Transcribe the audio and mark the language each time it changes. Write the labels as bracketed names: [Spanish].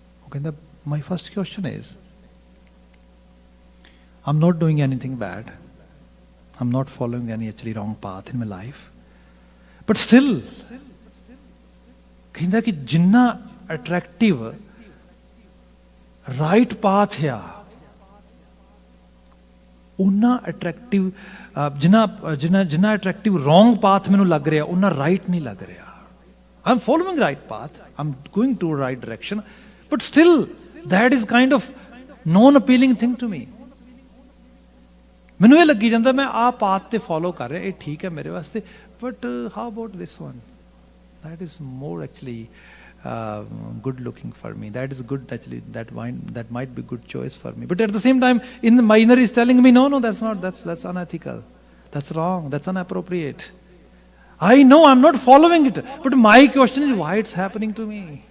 [English] ਕਹਿੰਦਾ my first question is, I'm not doing anything bad, I'm not following any actually wrong path in my life, but still [Punjabi] ਕਹਿੰਦਾ ਕਿ ਜਿੰਨਾ [English] attractive right path ਆ, ਉਨਾ attractive ਜਿੰਨਾ attractive wrong path [Punjabi] ਮੈਨੂੰ ਲੱਗ ਰਿਹਾ, ਉਨਾ [English] right [Punjabi] ਨਹੀਂ ਲੱਗ ਰਿਹਾ। [English] I'm following right path, I'm going to right direction, but still that is kind of non-appealing thing to me. [Punjabi] ਮੈਨੂੰ ਇਹ ਲੱਗੀ ਜਾਂਦਾ ਮੈਂ ਆਹ ਪਾਥ ਤੇ ਫੋਲੋ ਕਰ ਰਿਹਾ, ਇਹ ਠੀਕ ਹੈ ਮੇਰੇ ਵਾਸਤੇ, [English] but how about this one? That is more actually good looking for me. That is good actually, that might be good choice for me. But at the same time, in my inner is telling me, no, that's not, that's unethical, that's wrong, that's inappropriate. I know I'm not following it, but my question is, why it's happening to me?